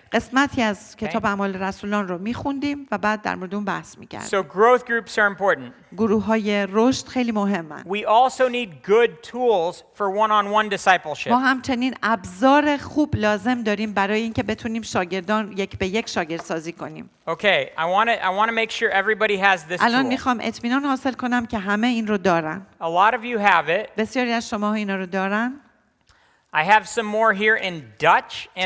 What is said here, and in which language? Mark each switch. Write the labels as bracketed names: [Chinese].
[Persian] قسمتی از کتاب اعمال رسولان رو میخوندیم و بعد در مورد اون بحث میکردیم. [English] So growth groups are important. [Persian] گروه‌های رشد خیلی مهمن. [English] We also need good tools for one-on-one discipleship. [Persian] ما همچنین ابزار خوب لازم داریم برای اینکه بتونیم شاگردان یک به یک شاگردسازی کنیم. [English] Okay, I want to make sure everybody has this [Persian] الان [English] tool. [Persian] میخوام اطمینان حاصل کنم که همه این رو دارن. [English] A lot of you have it. [Persian] بسیاری از شما اینا رو دارن. [English] I have some more here in Dutch and in